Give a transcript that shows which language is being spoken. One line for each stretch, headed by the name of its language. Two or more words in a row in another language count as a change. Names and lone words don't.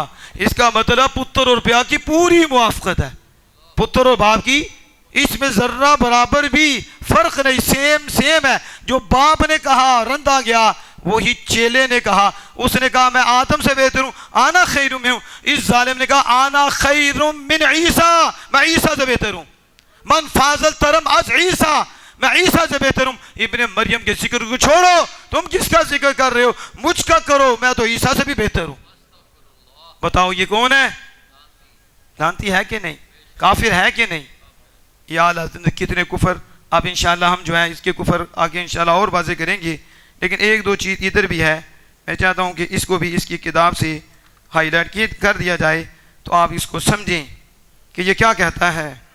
Urdu: اس کا مطلب پتر اور پیا کی پوری موافقت ہے, پتر اور باپ کی اس میں ذرہ برابر بھی فرق نہیں, سیم ہے. جو باپ نے کہا رندا گیا, وہی چیلے نے کہا. اس نے کہا میں آدم سے بہتر ہوں,
Arabic: آنا خیر
Urdu: میں ہوں. اس ظالم نے کہا
Arabic: آنا خیر من عیسیٰ,
Urdu: میں عیسیٰ سے بہتر ہوں.
Persian: من فاضل ترم از عیسیٰ,
Urdu: میں عیسیٰ سے بہتر ہوں. ابن مریم کے ذکر کو چھوڑو, تم کس کا ذکر کر رہے ہو؟ مجھ کا کرو, میں تو عیسیٰ سے بھی بہتر ہوں. بتاؤ یہ کون ہے؟ جانتی ہے کہ نہیں؟ کافر ہے کہ نہیں؟ یا اللہ کتنے کفر. اب انشاءاللہ ہم جو ہے اس کے کفر آگے انشاءاللہ اور واضح کریں گے لیکن ایک دو چیز ادھر بھی ہے، میں چاہتا ہوں کہ اس کو بھی اس کی کتاب سے ہائی لائٹ کر دیا جائے تو آپ اس کو سمجھیں کہ یہ کیا کہتا ہے.